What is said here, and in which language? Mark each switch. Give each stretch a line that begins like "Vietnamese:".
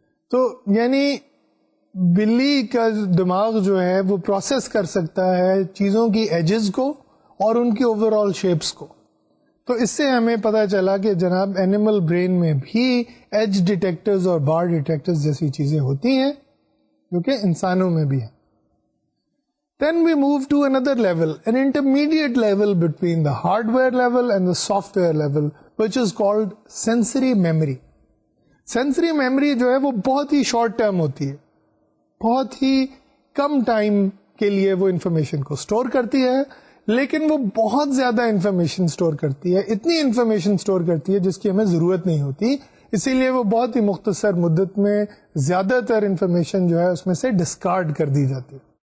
Urdu: تو یعنی بلی کا دماغ جو ہے وہ پروسیس کر سکتا ہے چیزوں کی ایجز کو اور ان کی اوور آل شیپس کو. تو اس سے ہمیں پتا چلا کہ جناب اینیمل برین میں بھی ایج ڈیٹیکٹرز اور بار ڈیٹیکٹرز جیسی چیزیں ہوتی ہیں جو کہ انسانوں میں بھی ہیں.
English: Then we move to another level, an intermediate level between the hardware level and the software level, which is called sensory memory.
Urdu: Sensory memory جو ہے وہ بہت ہی شارٹ ٹرم ہوتی ہے, بہت ہی کم ٹائم کے لیے وہ انفارمیشن کو اسٹور کرتی ہے, لیکن وہ بہت زیادہ انفارمیشن اسٹور کرتی ہے, اتنی انفارمیشن اسٹور کرتی ہے جس کی ہمیں ضرورت نہیں ہوتی, اسی لیے وہ بہت ہی مختصر مدت میں زیادہ تر انفارمیشن جو ہے اس میں سے ڈسکارڈ کر دی جاتی ہے.